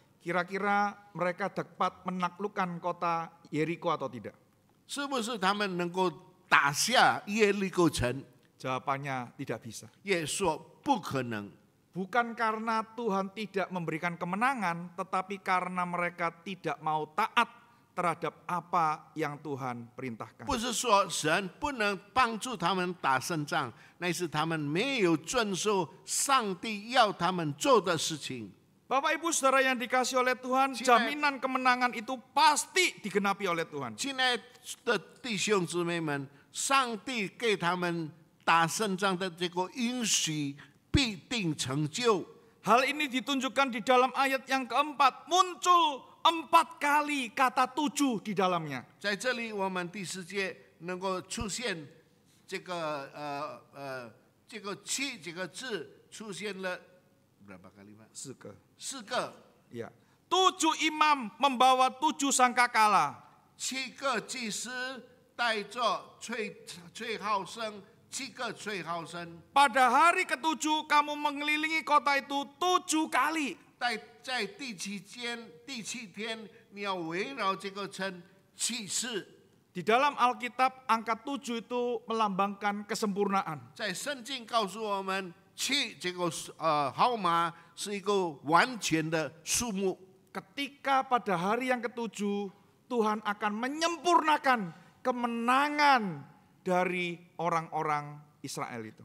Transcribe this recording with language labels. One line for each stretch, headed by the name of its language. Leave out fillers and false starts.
Indonesian: Kira-kira mereka dapat menaklukkan kota Yeriko atau tidak?
Chinese: 是不是他们能够打下耶利哥城？
Indonesian: Jawabannya tidak bisa.
Chinese: 也说不可能。
Indonesian: Bukan karena Tuhan tidak memberikan kemenangan, tetapi karena mereka tidak mau taat terhadap apa yang Tuhan perintahkan.
Chinese: 不是说神不能帮助他们打胜仗，那是他们没有遵守上帝要他们做的事情。
Indonesian: Bapak Ibu Saudara yang dikasihi oleh Tuhan, jaminan kemenangan itu pasti digenapi oleh Tuhan.
Chinese: 亲爱的弟兄姊妹们，上帝给他们打胜仗的这个允许必定成就。
Indonesian: Hal ini ditunjukkan di dalam ayat yang keempat, muncul 4 kali kata 7 di dalamnya.
Chinese: 在这里，我们第4节能够出现这个这个七这个字出现了
Indonesian: berapa kali Pak？
Chinese: 4个。
Indonesian: Ya. 7 imam membawa 7 sangkakala.
Chinese: 7个祭司带着吹号声，7个吹号声。
Indonesian: Pada hari ke-7 kamu mengelilingi kota itu 7 kali.
Chinese: 在第七天，你要围绕这个城7次。
Indonesian: Di dalam Alkitab angka 7 itu melambangkan kesempurnaan.
Chinese: 在圣经告诉我们，7这个号码是一个完全的数目。
Indonesian: Ketika pada hari yang ke-7 Tuhan akan menyempurnakan kemenangan dari orang-orang Israel itu.